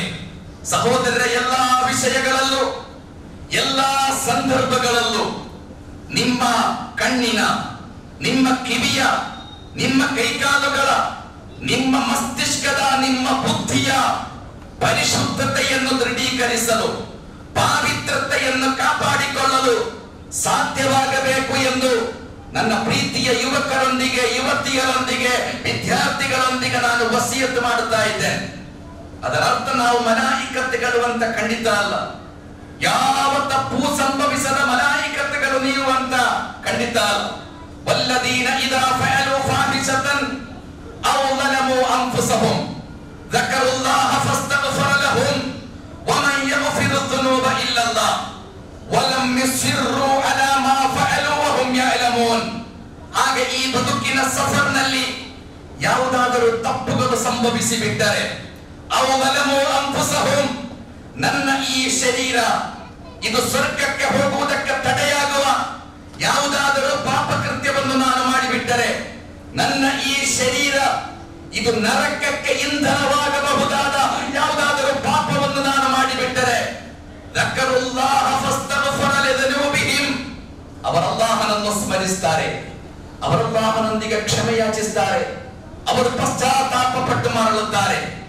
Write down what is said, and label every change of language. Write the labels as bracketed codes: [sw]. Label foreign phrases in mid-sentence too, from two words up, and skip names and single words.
[kn] ಸಹೋದರರ ಎಲ್ಲಾ ವಿಷಯಗಳಲ್ಲೂ, ಎಲ್ಲಾ ಸಂದರ್ಭಗಳಲ್ಲೂ ನಿಮ್ಮ ಕಣ್ಣಿನ, ನಿಮ್ಮ ಕಿವಿಯ, ನಿಮ್ಮ ಕೈಕಾಲುಗಳ, ನಿಮ್ಮ ಮಸ್ತಿಷ್ಕದ, ನಿಮ್ಮ ಬುದ್ಧಿಯ ಪರಿಶುದ್ಧತೆಯನ್ನು ದೃಢೀಕರಿಸಲು, ಪಾವಿತ್ರತೆಯನ್ನು ಕಾಪಾಡಿಕೊಳ್ಳಲು ಸಾಧ್ಯವಾಗಬೇಕು ಎಂದು ನನ್ನ ಪ್ರೀತಿಯ ಯುವಕರೊಂದಿಗೆ, ಯುವತಿಯರೊಂದಿಗೆ, ವಿದ್ಯಾರ್ಥಿಗಳೊಂದಿಗೆ ನಾನು ವಸಿಯತ್ ಮಾಡುತ್ತಾ ಇದ್ದೇನೆ. ಅದರ ಅರ್ಥ ನಾವು ಮಲಾಯಿಕತೆಗಳು ಅಂತ ಖಂಡಿತ ಅಲ್ಲ. ಯಾವ ತಪ್ಪು ಸಂಭವಿಸದ ಮಲಾಯಿಕತೆಗಳು ನೀವು ಅಂತ ಖಂಡಿತ ಅಲ್ಲ. [ar] والذين إذا فعلوا فاحشة أو ظلموا انفسهم ذكروا الله فاستغفر لهم ومن يغفر الذنوب الا الله ولم يصروا على ما فعلوا وهم يعلمون. [kn] ಹಾಗೆ ಈ ಬದುಕಿನ ಸಫರ್ನಲ್ಲಿ ಯಾವುದಾದರೂ ತಪ್ಪುಗಳು ಸಂಭವಿಸಿ ಬಿಟ್ಟರೆ, [ar] أو ظلموا انفسهم, [kn] ನನ್ನ ಈ ಶರೀರ ಇದು ಸ್ವರ್ಗಕ್ಕೆ ಹೋಗುವುದಕ್ಕೆ ತಡೆಯಾಗುವ ಯಾವುದಾದರೂ ಪಾಪ ಕೃತ್ಯವನ್ನು ನಾನು ಮಾಡಿಬಿಟ್ಟರೆ, ನನ್ನ ಈ ಶರೀರ ಇದು ನರಕಕ್ಕೆ ಇಂಧನವಾಗಬಹುದಾದ ಯಾವುದಾದರೂ ಪಾಪವನ್ನು ನಾನು ಮಾಡಿಬಿಟ್ಟರೆ, ಅವರಲ್ಲಾಹನನ್ನು ಸ್ಮರಿಸ್ತಾರೆ, ಅವರಲ್ಲಾಹನೊಂದಿಗೆ ಕ್ಷಮೆ ಯಾಚಿಸ್ತಾರೆ, ಅವರು ಪಶ್ಚಾತ್ತಾಪ ಪಟ್ಟು ಮರಳುತ್ತಾರೆ.